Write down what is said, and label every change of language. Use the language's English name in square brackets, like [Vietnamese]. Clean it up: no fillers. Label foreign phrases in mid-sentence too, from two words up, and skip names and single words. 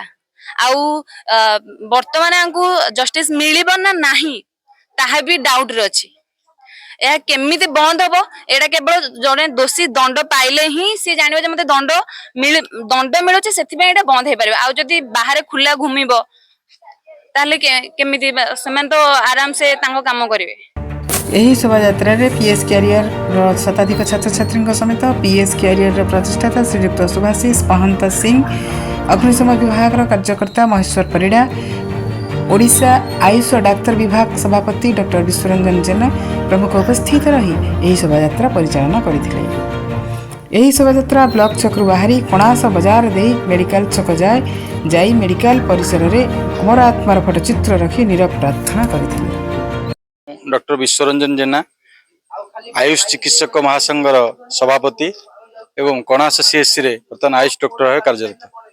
[Odia] ଆଉ ବର୍ତ୍ତମାନ ଆଙ୍କୁ ଜଷ୍ଟିସ ମିଳିବ ନା ନାହିଁ ତାହା ଭି ଡାଉଟ ରେ ଅଛି। ଏ କେମିତି ବନ୍ଦ ହବ ଏଇଟା କେବଳ ଜଣେ ଦୋଷୀ ଦଣ୍ଡ ପାଇଲେ ହିଁ ସେ ଜାଣିବ ଯେ ମତେ ଦଣ୍ଡ ମିଳୁଛି ସେଥି ପେ ଏଇଟା ବନ୍ଦ ହେ ପାରିବ। ଆଉ ଯଦି ବାହାର ଖୋଲା ଘୁମିବ ତାହାଲେ କେମିତି ସମାନ ତ ଆରାମ ସେ ତାଙ୍କ କାମ କରିବେ। ଏହି ଶୋଭାଯାତ୍ରା ପିଏସ କ୍ୟାରିଅର ଶତାଧିକ ଛାତ୍ର ଛାତ୍ରୀ ସମେତ ପିଏସ କ୍ୟାରିଅର ପ୍ରତିଷ୍ଠାତା ଶ୍ରୀଯୁକ୍ତ ସୁଭାଷିଷ ମହନ୍ତ ସିଂହ, ଅଗ୍ନିଶମ ବିଭାଗ କାର୍ଯ୍ୟକର୍ତ୍ତା ମହେଶ୍ୱର ପରିଡ଼ା, ଓଡ଼ିଶା ଆୟୁଷ ଡାକ୍ତର ବିଭାଗ ସଭାପତି ଡକ୍ଟର ବିଶ୍ୱରଞ୍ଜନ ଜେନା ପ୍ରମୁଖ ଉପସ୍ଥିତ ରହି ଏହି ଶୋଭାଯାତ୍ରା ପରିଚାଳନା କରିଥିଲେ। ଏହି ଶୋଭାଯାତ୍ରା ବ୍ଲକ ଛକରୁ ବାହାରି କଣାସ ବଜାର ଦେ ମେଡିକାଲ ଛକ ଯାଇ ମେଡିକାଲ ପରିସର ମେଁ ଅମର ଆତ୍ମାର ଫଟଚିତ୍ର ରଖି ନୀରବ ପ୍ରାର୍ଥନା କରିଥିଲେ। ଡକ୍ଟର ବିଶ୍ୱରଞ୍ଜନ ଜେନା ଆୟୁଷ ଚିକିତ୍ସକ ମହାସଂଘର ସଭାପତି ଏବଂ କଣାସ ସିଏସସି ରେ ବର୍ତ୍ତମାନ ଆୟୁଷ ଡକ୍ଟର ଭାବ କାର୍ଯ୍ୟରତ।